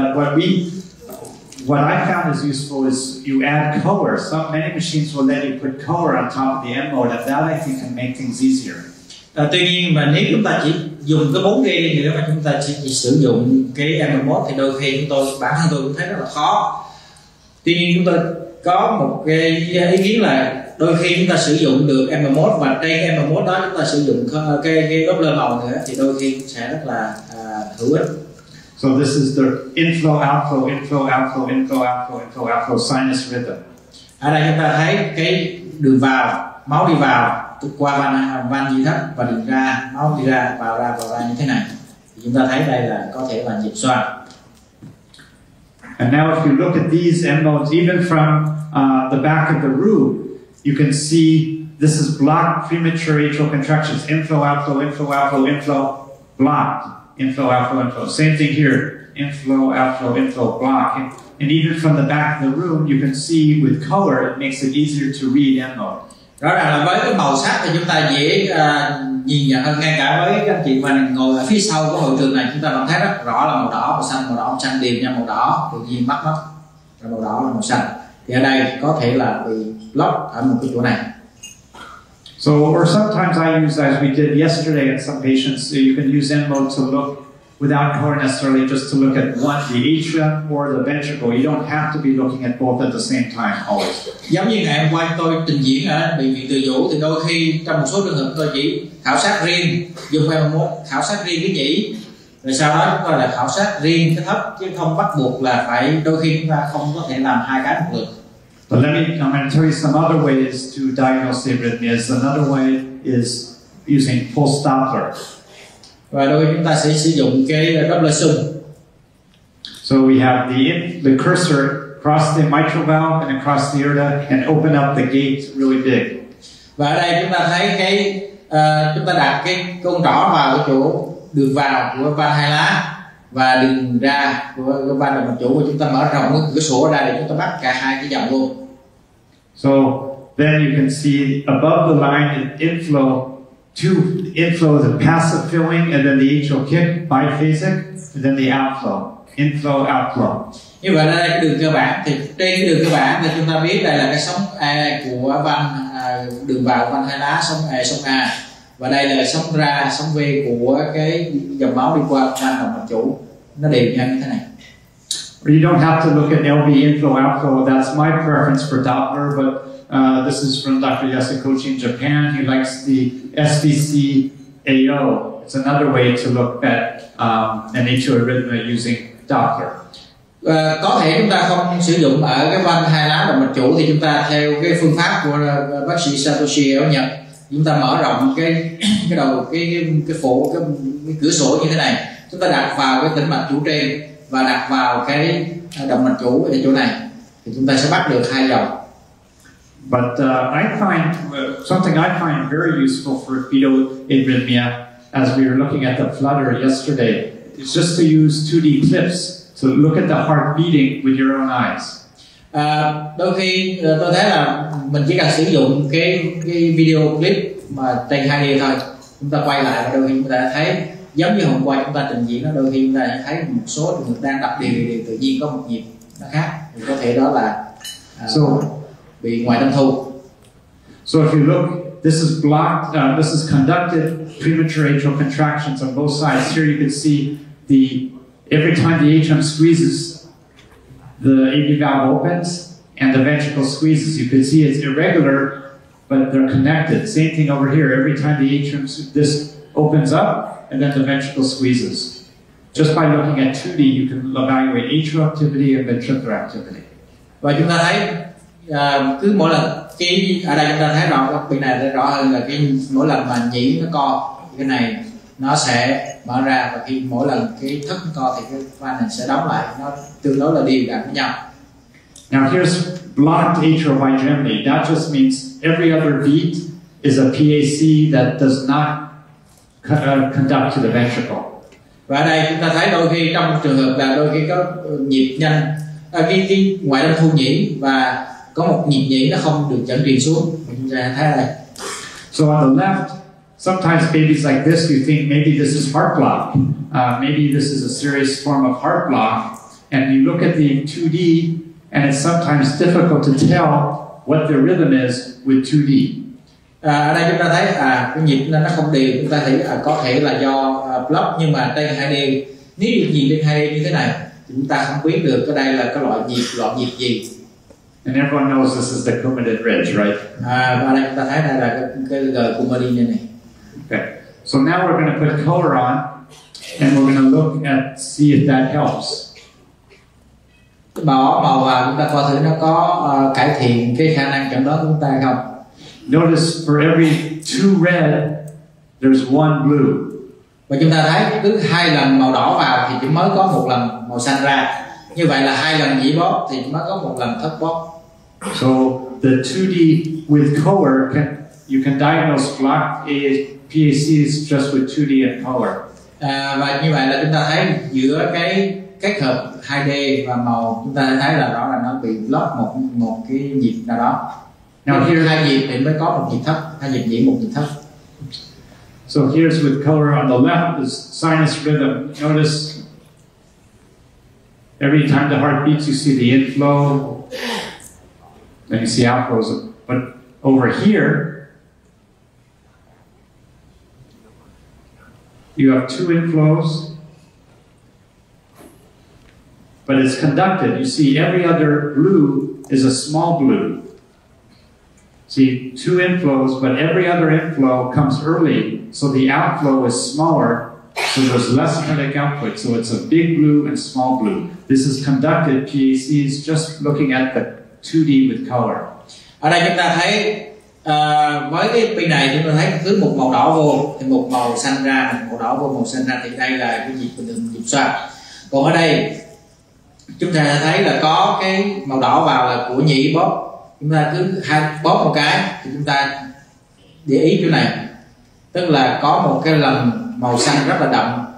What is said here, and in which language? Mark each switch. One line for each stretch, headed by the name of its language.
English: But what I found is useful is you add color. Many machines will let you put color on top of the M mode, and that I think can make things easier.
Vietnamese: Tuy nhiên mà nếu chúng ta chỉ dùng cái 4D đi nữa mà chúng ta chỉ sử dụng cái M-mode thì đôi khi bản thân tôi cũng thấy rất là khó. Tuy nhiên chúng tôi có một cái ý kiến là đôi khi chúng ta sử dụng được M-mode, và trên cái M-mode đó chúng ta sử dụng cái Doppler màu nữa, thì đôi khi sẽ rất là hữu ích.
English: So this is the inflow, outflow, inflow, outflow, inflow, outflow, inflow, outflow sinus rhythm.
Vietnamese: Ở đây chúng ta thấy cái đường vào, máu đi vào qua van nhị thất, và đường ra, máu đi ra vào ra như thế này. Thì chúng ta thấy đây là có thể là nhịp xoang.
English: And now if you look at these M modes, even from the back of the room, you can see this is blocked premature atrial contractions. Inflow, outflow, inflow, outflow, inflow, blocked. Inflow, outflow, inflow. Same thing here. Inflow, outflow, inflow, blocked. And even from the back of the room, you can see with color, it makes it easier to read M mode.
Vietnamese: Rõ ràng là với cái màu sắc thì chúng ta dễ nhìn nhận hơn, ngay cả với các anh chị mà ngồi ở phía sau của hội trường này, chúng ta vẫn thấy rất rõ là màu đỏ, màu xanh đều nhau, màu đỏ tự nhiên bắt rồi màu đỏ là màu xanh. Thì ở đây có thể là bị block ở một cái chỗ này.
English: So, or sometimes I use, as we did yesterday in some patients, you can use M mode to look without color necessarily, just to look at one, the atrium or the ventricle. You don't have to be looking at both at the same time always.
Vietnamese: Giống như ngày hôm qua tôi trình diễn ở bệnh viện Từ Dũ, thì đôi khi trong một số trường hợp tôi chỉ khảo sát riêng, dùng M1 khảo sát riêng cái nhĩ, rồi sau đó chúng ta là khảo sát riêng cái thấp, chứ không bắt buộc là phải, đôi khi chúng ta không có thể làm hai cái một lượt.
English: But I'm going to tell you some other ways to diagnose arrhythmias. Another way is using pulse Doppler.
Vietnamese: Và đôi khi chúng ta sẽ sử dụng cái Doppler sum.
English: So we have the cursor across the mitral valve and across the aorta and open up the gate really big.
Vietnamese: Và ở đây chúng ta thấy cái chúng ta đặt cái con trỏ vào cái chỗ đường vào của van hai lá, và đường ra của van động mạch chủ của chúng ta mở rộng cái cửa sổ ra để chúng ta bắt cả hai cái dòng luôn.
English: So then you can see above the line inflow, inflow is a passive filling, and then the atrial kick, biphasic, and then the outflow, inflow, outflow.
Vietnamese: Như vậy là đây cái đường cơ bản, thì trên cái đường cơ bản thì chúng ta biết đây là cái sóng A của van đường vào van hai lá, sóng A, sóng A, và đây là sóng ra, sóng V của cái dòng máu đi qua van động mạch chủ, nó đều nhau như thế này.
English: You don't have to look at LV inflow, outflow. That's my preference for Doppler, but this is from Dr. Yasukochi in Japan. He likes the SVC AO. It's another way to look at an atrial arrhythmia using Doppler.
Vietnamese: Có thể chúng ta không sử dụng ở cái van hai lá động mạch chủ thì chúng ta theo cái phương pháp của bác sĩ Satoshi ở Nhật, chúng ta mở rộng cái đầu cái phổ cái cửa sổ như thế này, chúng ta đặt vào cái tĩnh mạch chủ trên và đặt vào cái động mạch chủ ở chỗ này thì chúng ta sẽ bắt được hai dòng.
English: But I find something I find very useful for fetal arrhythmia, as we were looking at the flutter yesterday, is just to use 2D clips. So look at the heart beating with your own eyes.
Vietnamese: Đôi khi tôi thấy là mình chỉ cần sử dụng cái video clip mà trên 2D thôi, chúng ta quay lại và đôi khi chúng ta thấy giống như hôm qua chúng ta trình diễn, nó đôi khi chúng ta thấy một số trường hợp đang đập đều tự nhiên có một nhịp nó khác, thì có thể đó là bị ngoại tâm thu.
English: So if you look, this is blocked, this is conducted premature atrial contractions on both sides. Here you can see every time the atrium squeezes, the AV valve opens and the ventricle squeezes. You can see it's irregular, but they're connected. Same thing over here. Every time the atrium, this opens up and then the ventricle squeezes. Just by looking at 2D, you can evaluate atrial activity and ventricular activity.
Vietnamese: Và chúng ta thấy cứ mỗi lần ở đây chúng ta thấy rõ bên này rõ hơn là mỗi lần mà nhĩ nó co, cái này nó sẽ mở ra, và khi mỗi lần cái thất nó co thì cái van này sẽ đóng lại, nó tương đối là đều đặn với nhau.
English: Now here's blocked atrial bigeminy. That just means every other beat is a PAC that does not conduct to the ventricle.
Vietnamese: Và ở đây chúng ta thấy đôi khi trong trường hợp là đôi khi có nhịp nhanh, cái ngoại tâm thu nhĩ và có một nhịp nhĩ nó không được dẫn truyền xuống. Chúng ta thấy ở đây.
English: So on the left, sometimes babies like this, you think maybe this is heart block. Maybe this is a serious form of heart block. And you look at the 2D, and it's sometimes difficult to tell what the rhythm is with 2D.
Vietnamese: Ở đây chúng ta thấy cái nhịp nó không đều, chúng ta thấy có thể là do block, nhưng mà trên 2D, nếu được nhìn trên 2D như thế này thì chúng ta không biết được cái đây là cái loại nhịp gì.
English: And everyone knows this is the Coumadin ridge, right?
Vietnamese: Và ở đây chúng ta thấy đây là cái G Coumadin này.
English: Okay. So now we're going to put color on, and we're going to look at see if that helps.
Vietnamese: Bỏ màu vào chúng ta coi thử nó có cải thiện cái khả năng chẩn đoán của chúng ta không.
English: Notice for every 2 red, there's 1 blue.
Vietnamese: Và chúng ta thấy cứ 2 lần màu đỏ vào thì chỉ mới có 1 lần màu xanh ra. Như vậy là 2 lần nhĩ bóp thì chỉ mới có 1 lần thất bóp.
English: So the 2D with color you can diagnose blocked PACs just with 2D and color.
Vietnamese: Và như vậy là chúng ta thấy giữa cái kết hợp 2D và màu, chúng ta thấy là rõ là nó bị block một cái nhịp nào đó.
English: Now here
Vietnamese: 2 nhịp thì mới có 1 nhịp thấp, 2 nhịp nhĩ 1 nhịp thấp.
English: So here's with color on the left is sinus rhythm. Notice every time the heart beats, you see the inflow, then you see outflows. But over here, you have 2 inflows, but it's conducted. You see every other blue is a small blue. See, 2 inflows, but every other inflow comes early, so the outflow is smaller, so there's less cardiac output. So it's a big blue and small blue. This is conducted PACs, just looking at the 2D with color.
Vietnamese: Ở đây chúng ta thấy với cái bên này chúng ta thấy cứ một màu đỏ vô thì một màu xanh ra, một màu đỏ vô một xanh ra, thì đây là cái nhịp bình thường, nhịp xoang. Còn ở đây chúng ta thấy là có cái màu đỏ vào là của nhĩ bóp. Chúng ta cứ bóp một cái thì chúng ta để ý chỗ này, tức là có một cái lần màu xanh rất là đậm